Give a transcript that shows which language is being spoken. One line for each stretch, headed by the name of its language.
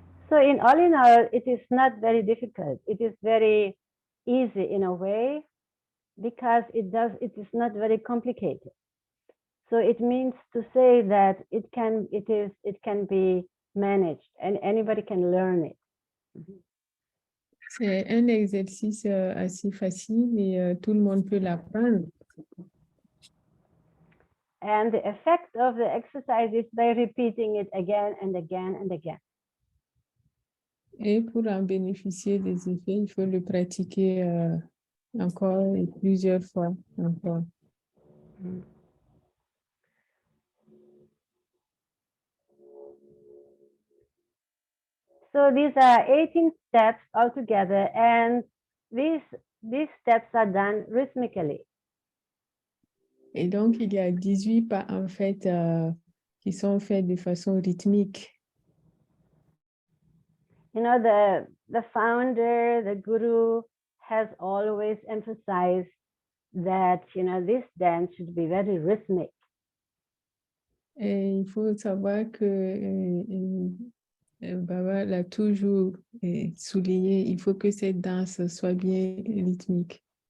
English: So in all, it is not very difficult. It is very easy in a way because it is not very complicated. So it means to say that it can be managed and anybody can learn it.
French: C'est un exercice assez facile et tout le monde peut l'apprendre.
English: And the effect of the exercise is by repeating it again and again and again.
French: Et pour en bénéficier des effets, il faut le pratiquer encore et plusieurs fois encore.
English: So these are 18 steps altogether, and these steps are done rhythmically.
French: Et donc, il y a 18 pas en fait qui sont faits de façon rythmique.
English: You know, the founder, the guru, has always emphasized that, you know, this dance should be very rhythmic.
French: Et il faut savoir que Baba l'a toujours souligné, il faut que cette danse soit bien rythmique.